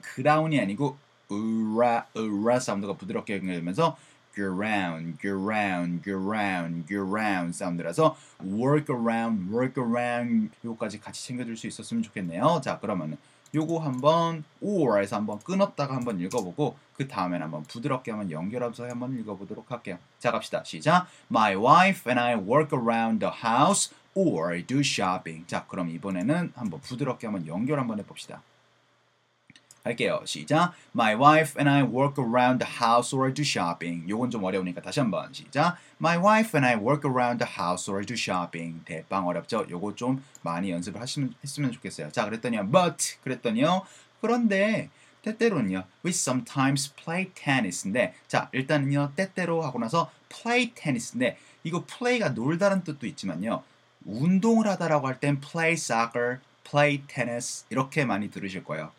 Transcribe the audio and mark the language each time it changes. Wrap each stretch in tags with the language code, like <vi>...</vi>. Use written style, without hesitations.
<ko>그라운이 아니고 으라 으라 사운드가 부드럽게 연결되면서</ko> <en>ground, ground, ground, ground</en> <ko>사운드라서</ko> <en>work around, work around</en> <ko>요거까지 같이 챙겨줄 수 있었으면 좋겠네요. 자, 그러면 요거 한번 or에서 한번 끊었다가 한번 읽어보고 그 다음엔 한번 부드럽게 한번 연결하면서 한번 읽어보도록 할게요. 자, 갑시다. 시작.</ko> <en>My wife and I work around the house or do shopping.</en> <ko>자, 그럼 이번에는 한번 부드럽게 한번 연결 한번 해봅시다. 할게요. 시작.</ko> <en>My wife and I work around the house or do shopping.</en> <ko>요건 좀 어려우니까 다시 한번 시작.</ko> <en>My wife and I work around the house or do shopping.</en> <ko>대빵 어렵죠? 요거 좀 많이 연습을 했으면 좋겠어요. 자, 그랬더니요. But 그랬더니요. 그런데 때때로는요.</ko> <en>We sometimes play tennis</en> <ko>인데 자, 일단은요. 때때로 하고 나서</ko> <en>play tennis</en> <ko>인데 이거 play가 놀다라는 뜻도 있지만요. 운동을 하다라고 할 땐</ko> <en>play soccer, play tennis</en> <ko>이렇게 많이 들으실 거예요.</ko>